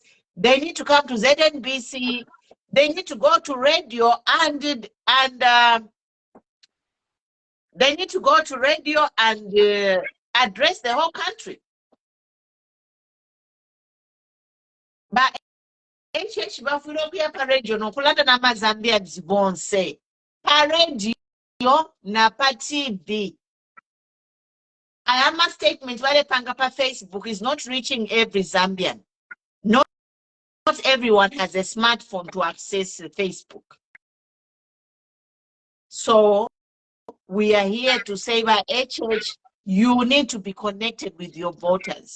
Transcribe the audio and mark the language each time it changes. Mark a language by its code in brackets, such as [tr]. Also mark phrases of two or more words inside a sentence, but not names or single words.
[en] They need to come to ZNBC. They need to go to radio and they need to go to radio and address the whole country. [bem] But HH bafulokuya pa radio nokulanda na mazambia bonse pa radio na pa TV. [en] I am a statement [bem] wale panga pa [en] Facebook is not reaching every Zambian. Not everyone has a smartphone to access Facebook. So we are here to say by HH, you need to be connected with your voters.